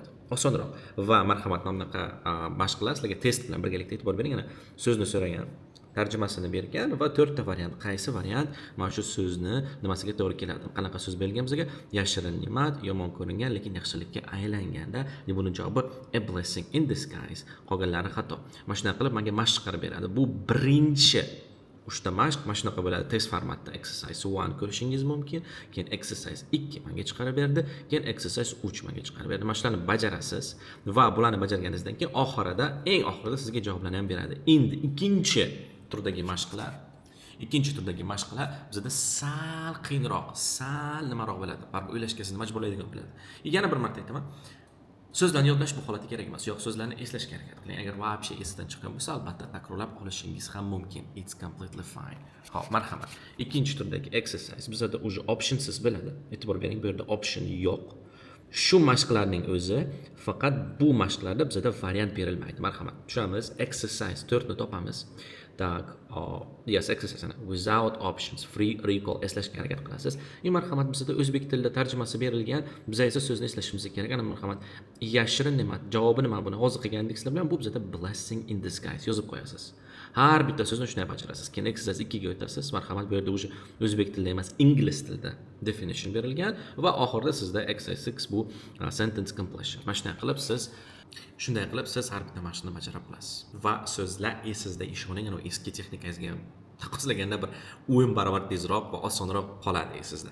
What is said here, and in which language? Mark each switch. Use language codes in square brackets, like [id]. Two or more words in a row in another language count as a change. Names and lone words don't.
[uz] Va marhamat, mana bunaqa mashqlar sizlarga test bilan birgalikda e'tibor bering. Ana so'zni so'ragan, tarjimasini bergan va 4 ta variant. Qaysi variant mana shu so'zni nimasiga to'g'ri keladi? Qanaqa so'z berilgan bizga? Yashirin ne'mat, yomon ko'ringan lekin yaxshilikka aylanganda. Buning javobi [en] a blessing in disguise. [uz] Qolganlari xato. Mana shunday qilib menga mashq chiqarib beradi. Bu birinchi 3 ta mashq mana shunaqa bo'ladi. Test formatda exercise 1 ko'rishingiz mumkin, keyin exercise 2 menga chiqarib berdi, keyin exercise 3 menga chiqarib berdi. Mana shularni bajarasiz va bularni bajarganingizdan keyin eng oxirida sizga javoblarni ham beradi. Endi ikkinchi turdagi mashqlar bizda sal qiyinroq, sal nimaroq bo'ladi. Baribir o'ylashga sizni majburlaydigan bo'ladi. Yana bir marta aytaman. So'zlarni yodlash bu holatda kerak emas. Yo'q, so'zlarni eslashga harakat qiling. Agar vaqti esdan chiqqan bo'lsa, albatta takrorlab olishingiz ham mumkin. [en] It's completely fine. [uz] Xo'p, marhamat. Ikkinchi turdagi exercise bizda o'zi optionsiz bo'ladi. E'tibor bering, bu yerda option yo'q. Shu mashqlarning o'zi faqat bu mashqlarda bizda variant berilmaydi. Marhamat, tushunamiz. Exercise 4 ni topamiz. Tak, [en] yes, exercise without options, free recall [uz] eslashga harakat qilasiz. Marhamat, bizda o'zbek tilida tarjimasi berilgan, biz esa so'zni eslashimiz kerak. Ana marhamat, yashirin ne'mat, javobi nima buni hozir qilgandek sizlar bilan bu bizda [en] blessing in disguise [uz] yozib qo'yasiz. Har bitta so'zni shunday bajarasiz. Keyin exercise 2 ga o'tasiz. Marhamat, bu yerda o'sha o'zbek tilida emas, ingliz tilida definition berilgan va oxirida sizda exercise 6 bu [en] sentence completion. [uz] Mana shunday qilib siz har bitta mashqni bajara olasiz. Va so'zlar esingizda, ishoning, ana eski texnikangizga taqqoslaganda bir o'yin barobar tezroq va osonroq qoladi esingizda.